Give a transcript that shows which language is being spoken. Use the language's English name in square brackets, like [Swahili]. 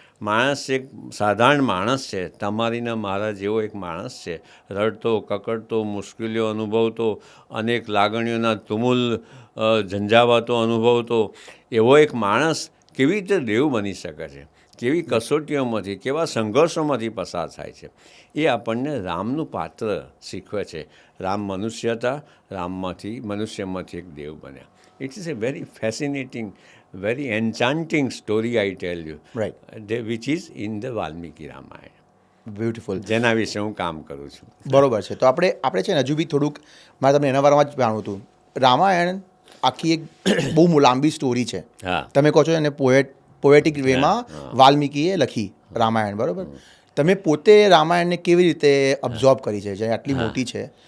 [Gujarati] માણસ એક સાધારણ માણસ છે, તમારી ને મારા જેવો એક માણસ છે, રડતો, કકડતો, મુશ્કેલીઓ અનુભવતો, અનેક લાગણીઓના તુમુલ ઝંઝાવાતો અનુભવતો એવો એક માણસ કેવી રીતે દેવ બની શકે છે, કેવી કસોટીઓમાંથી, કેવા સંઘર્ષોમાંથી પસાર થાય છે, એ આપણને રામનું પાત્ર શીખવે છે. રામ મનુષ્ય હતા, મનુષ્યમાંથી એક દેવ બન્યા. [English] It is a very fascinating, very enchanting story, I tell you. Right. Which is in the Valmiki Ramayana. Beautiful. [Gujarati] જેના વિશે હું કામ કરું છું. બરોબર છે. તો આપણે છે ને હજુ બી થોડુંક મારે તમને એના બારામાં જ જાણવું હતું. રામાયણ આખી એક બહુ લાંબી સ્ટોરી છે. હા. તમે કહો છો એને પોએટિક વેમાં વાલ્મીકીએ લખી રામાયણ, બરોબર? તમે પોતે રામાયણને કેવી રીતે અબ્ઝોર્બ કરી છે, જે આટલી મોટી છે?